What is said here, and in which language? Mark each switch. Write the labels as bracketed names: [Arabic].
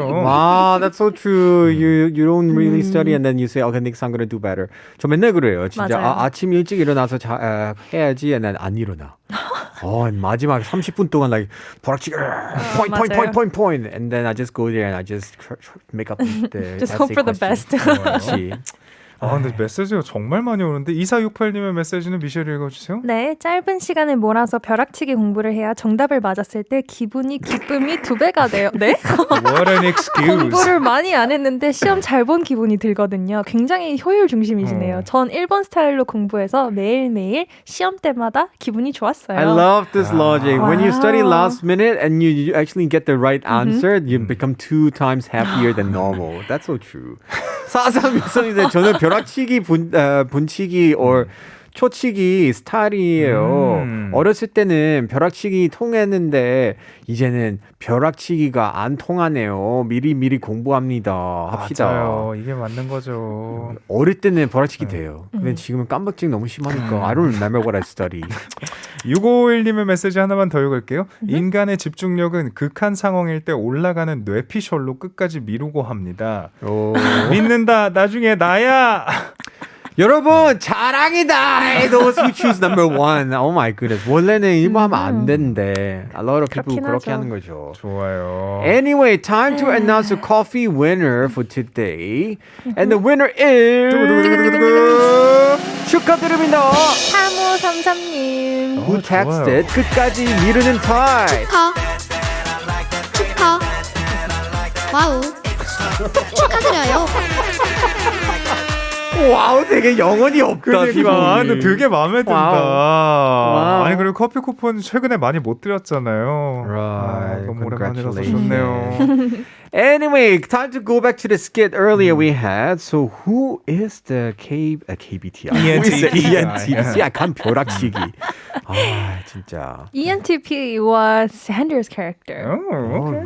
[English] Wow, that's so true. You don't really study and then you say, okay, next I'm gonna do better. [Korean] 저 맨날 그래요. 진짜 맞아요. 아침 일찍 일어나서 해야지 [English] and then [Korean] 안 일어나. 마지막 30분 동안 [English] like 벼락치기 point and then I just go there and I just make up the Just hope for the best. [Korean] 그렇지. 근데 메시지가 정말 많이 오는데 2468님의 메시지는 미셸이 읽어주세요. 네, 짧은 시간에 몰아서 벼락치기 공부를 해야 정답을 맞았을 때 기쁨이 2배가 돼요. 네? [English] What an excuse. [Korean] 공부를 많이 안 했는데 시험 잘 본 기분이 들거든요. 굉장히 효율 중심이시네요. 전 1번 스타일로 공부해서 매일매일 시험 때마다 기분이 좋았어요. [English] I love this logic. When you study last minute and you actually get the right answer, you become 2 times happier than normal. That's so true. [Korean] 4363 저는 벼락치기, 분치기 or 초치기 스타일이에요. 어렸을 때는 벼락치기 통했는데 이제는 벼락치기가 안 통하네요. 미리 공부합니다. 합시다. 맞아요. 이게 맞는 거죠. 어릴 때는 벼락치기 돼요. 근데 지금은 깜박증 너무 심하니까 [English] I don't remember what I study. [Korean] 6551님의 메시지 하나만 더 읽을게요. 인간의 집중력은 극한 상황일 때 올라가는 뇌피셜로 끝까지 미루고 합니다. 믿는다. 나중에 나야. 여러분 자랑이다. [English] Those who choose number one. Oh my goodness. [Korean] 원래는 1번 하면 안 되는데 [English] a lot of people [Korean] 그렇게 하는 거죠. 좋아요. [English] Anyway, time to announce the coffee winner for today. And the winner is [Korean] 축하드립니다. 3533님. [English] Who texted [Korean] 끝까지 미루는 타입. 와우. 축하드려요. 와우, 되게 영혼이 없다. 그러니까 근데 되게 마음에 든다. 와우. 아니 그리고 커피 쿠폰 최근에 많이 못 드렸잖아요. [English] Right. [Korean] 너무 오랜만이라서 [English] Congratulations. [Korean] 좋네요. [English] Anyway, time to go back to the skit earlier we had. So who is the KBTI? Who is the ENTP? [Korean] 약간 벼락치기. 아, 진짜. [English] ENTP was Sanders' character. Oh, okay.